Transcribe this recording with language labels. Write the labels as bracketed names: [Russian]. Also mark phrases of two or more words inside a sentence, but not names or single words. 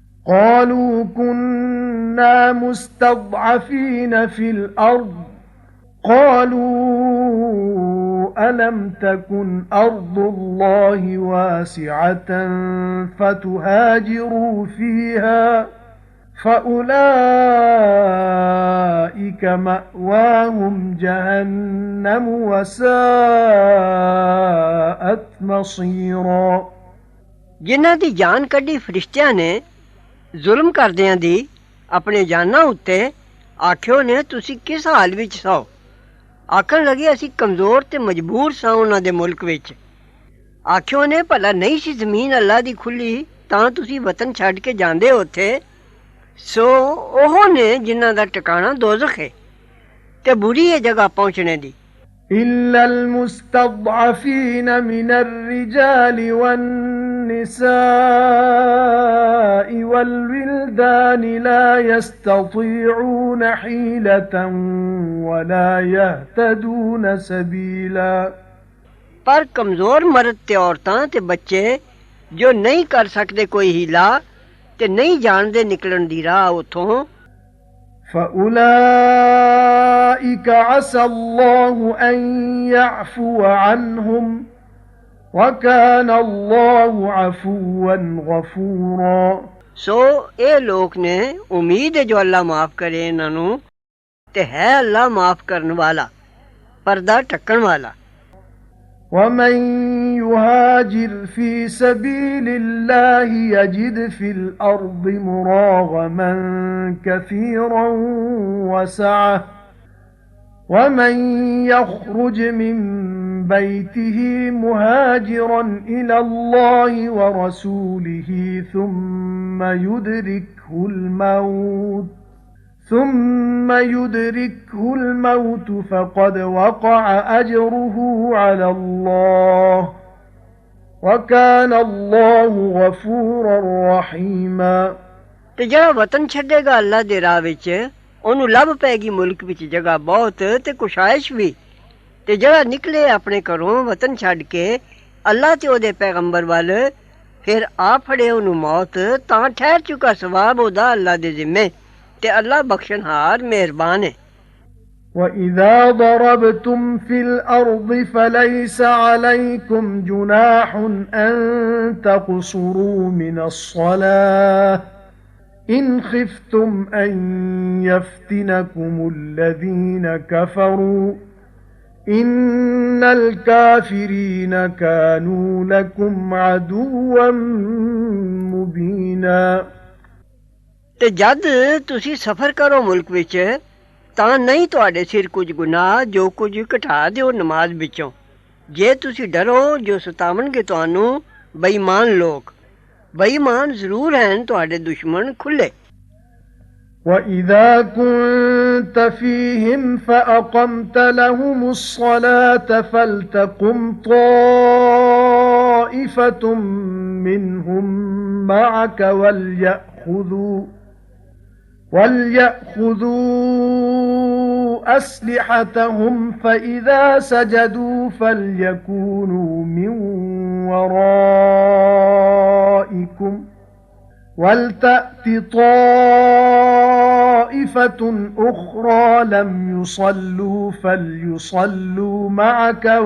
[Arabic] قَالُوا كُنَّا مُسْتَضْعَفِينَ فِي الْأَرْضِ قالوا ألم تكن أرض الله واسعة فتهاجروا فيها فأولئك مأواهم جهنم وساءت مصيرا [Punjabi] ਜਿਨ੍ਹਾਂ ਦੀ ਜਾਨ ਕੱਢੀ ਫਰਿਸ਼ਤਿਆਂ ਨੇ ਜ਼ੁਲਮ ਕਰਦਿਆਂ ਦੀ ਆਪਣੇ ਜਾਨਾਂ ਉੱਤੇ ਆਖਿਓ ਨੇ ਤੁਸੀਂ ਕਿਸ ਹਾਲ ਵਿੱਚ ਸੋ ਆਖਣ ਲੱਗੇ ਅਸੀਂ ਕਮਜ਼ੋਰ ਤੇ ਮਜਬੂਰ ਸਾਂ ਉਹਨਾਂ ਦੇ ਮੁਲਕ ਵਿੱਚ ਆਖਿਓ ਨੇ ਭਲਾ ਨਹੀਂ ਸੀ ਜ਼ਮੀਨ ਅੱਲਾ ਦੀ ਖੁੱਲੀ ਤਾਂ ਤੁਸੀਂ ਵਤਨ ਛੱਡ ਕੇ ਜਾਂਦੇ ਉੱਥੇ ਸੋ ਉਹ ਨੇ ਜਿਨ੍ਹਾਂ ਦਾ ਟਿਕਾਣਾ ਦੋਜ਼ਖ ਹੈ ਤੇ ਬੁਰੀ ਹੈ ਜਗ੍ਹਾ ਪਹੁੰਚਣੇ ਦੀ [Arabic] إلا المستضعفين من الرجال والنساء والولدان لا يستطيعون حيلة ولا يهتدون سبيلا [Punjabi] ਪਰ ਕਮਜ਼ੋਰ ਮਰਦ ਤੇ ਔਰਤਾਂ ਤੇ ਬੱਚੇ ਜੋ ਨਹੀਂ ਕਰ ਸਕਦੇ ਕੋਈ ਹੀਲਾ ਤੇ ਨਹੀਂ ਜਾਣਦੇ ਨਿਕਲਣ ਦੀ ਰਾਹ ਉਥੋਂ [Arabic] فأولئك عسى الله أن يعفو عنهم وكان الله عفوا غفورا [Punjabi] ਸੋ ਇਹ ਲੋਕ ਨੇ ਉਮੀਦ ਹੈ ਜੋ ਅੱਲਾ ਮਾਫ ਕਰੇ ਇਹਨਾਂ ਨੂੰ ਤੇ ਹੈ ਅੱਲਾ ਮਾਫ ਕਰਨ ਵਾਲਾ ਪਰਦਾ ਢੱਕਣ ਵਾਲਾ [Arabic] ومن يهاجر في سبيل الله يجد في الأرض مراغما كثيرا وسعة ومن يخرج من بيته مهاجرا إلى الله ورسوله ثم يدركه الموت فقد وقع أجره على الله وكان الله غفورا رحيما [Punjabi] ਤੇ ਜਿਹੜਾ ਵਤਨ ਛੱਡੇਗਾ ਅੱਲਾ ਦੇ ਰਾਹ ਵਿੱਚ ਉਹਨੂੰ ਲੱਭ ਪੈਗੀ ਮੁਲਕ ਵਿੱਚ ਜਗ੍ਹਾ ਬਹੁਤ ਤੇ ਕੁਸ਼ਾਇਸ਼ ਵੀ ਤੇ ਜਿਹੜਾ ਨਿਕਲੇ ਆਪਣੇ ਘਰੋਂ ਵਤਨ ਛੱਡ ਕੇ ਅੱਲਾ ਤੇ ਉਹਦੇ ਪੈਗੰਬਰ ਵੱਲ ਫਿਰ ਆ ਫੜੇ ਉਹਨੂੰ ਮੌਤ ਤਾਂ ਠਹਿਰ ਚੁੱਕਾ ਸਵਾਬ ਉਹਦਾ ਅੱਲਾ ਦੇ ਜ਼ਿੰਮੇ ਤੇ ਅੱਲਾ ਬਖਸ਼ਣਹਾਰ ਮਿਹਰਬਾਨ ਹੈ [Arabic] وَإِذَا ضَرَبْتُمْ فِي الْأَرْضِ فَلَيْسَ عَلَيْكُمْ جُنَاحٌ أَن تَقْصُرُوا مِنَ الصَّلَاةِ إِنْ خِفْتُمْ أَن يَفْتِنَكُمُ الَّذِينَ كَفَرُوا إِنَّ الْكَافِرِينَ كَانُوا لَكُمْ عَدُوًّا مُبِينًا [Punjabi] ਤੇ ਜਦ ਤੁਸੀਂ ਸਫ਼ਰ ਕਰੋ ਮੁਲਕ ਵਿੱਚ ਤਾਂ ਨਹੀਂ ਤੁਹਾਡੇ ਸਿਰ ਕੁਝ ਗੁਨਾਹ ਜੋ ਕੁਝ ਘਟਾ ਦਿਓ ਨਮਾਜ਼ ਵਿੱਚੋਂ ਜੇ ਤੁਸੀਂ ਡਰੋ ਜੋ ਸਤਾਵਣਗੇ ਤੁਹਾਨੂੰ ਬੇਈਮਾਨ ਲੋਕ ਬੇਈਮਾਨ ਜ਼ਰੂਰ ਹਨ ਤੁਹਾਡੇ ਦੁਸ਼ਮਣ ਖੁੱਲੇ [Arabic] وَإِذَا كُنْتَ فِيهِمْ فَأَقَمْتَ لَهُمُ الصَّلَاةَ فَلْتَقُمْ طَائِفَةٌ مِّنْهُمْ مَعَكَ وليأخذوا أسلحتهم فإذا سجدوا فليكونوا من ورائكم ولتأت طائفة أخرى لم يصلوا فليصلوا معك